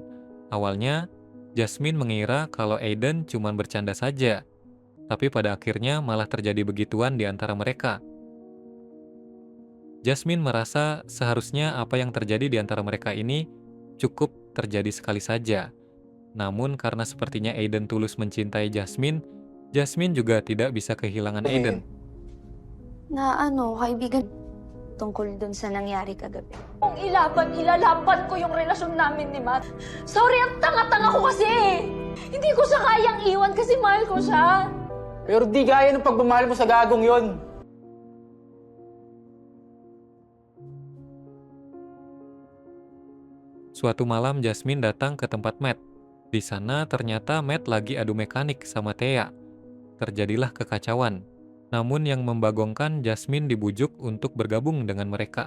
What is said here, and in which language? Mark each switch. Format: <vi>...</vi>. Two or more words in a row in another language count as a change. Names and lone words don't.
<id>Awalnya, Jasmine mengira kalau Aiden cuma bercanda saja, tapi pada akhirnya malah terjadi begituan di antara mereka. Jasmine merasa seharusnya apa yang terjadi di antara mereka ini cukup terjadi sekali saja. Namun karena sepertinya Aiden tulus mencintai Jasmine, Jasmine juga tidak bisa kehilangan Aiden.</id> <tl>Kaibigan, tungkol dun sa nangyari kagabi. Kung ilalaban ko yung relasyon namin ni Matt. Sorry, ang tanga-tanga ko kasi Hindi ko siya kayang iwan kasi mahal ko siya. Pero di gaya ng pagmamahal mo sa gagong yon.</tl> <id>Suatu malam Jasmine datang ke tempat Matt. Di sana ternyata Matt lagi adu mekanik sama Thea. Terjadilah kekacauan. Namun yang membagongkan, Jasmine dibujuk untuk bergabung dengan mereka.</id>